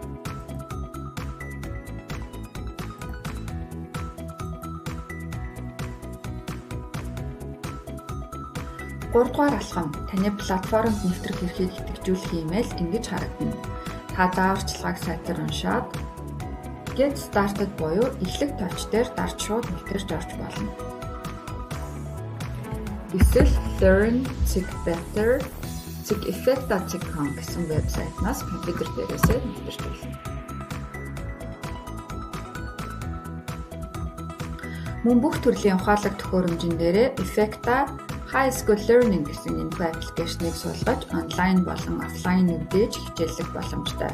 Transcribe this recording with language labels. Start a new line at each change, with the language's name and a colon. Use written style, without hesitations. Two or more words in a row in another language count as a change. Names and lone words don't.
Mongolian: Гуравдугаар алхам, таны платформд нэвтрэх эрхийг идэвхжүүлэх имэйл ингэж харагдана. Та зааварчилгааг сайтар уншаад
English: Get started
Mongolian: буюу эхлэх точь дээр дарж шууд нэвтэрч орж болно. Эсвэл learn-better.effecta.com гэсэн вебсайтнаас компьютер дээрээсээ нэвтэрч болно. Мөн бүх төрлийн ухаалаг төхөөрөмжийн дээрээ
English: Effecta High School Learning
Mongolian: гэсэн энэхүү аппликейшнийг суулгаж онлайн болон офлайн үдээж хичээллэх боломжтой.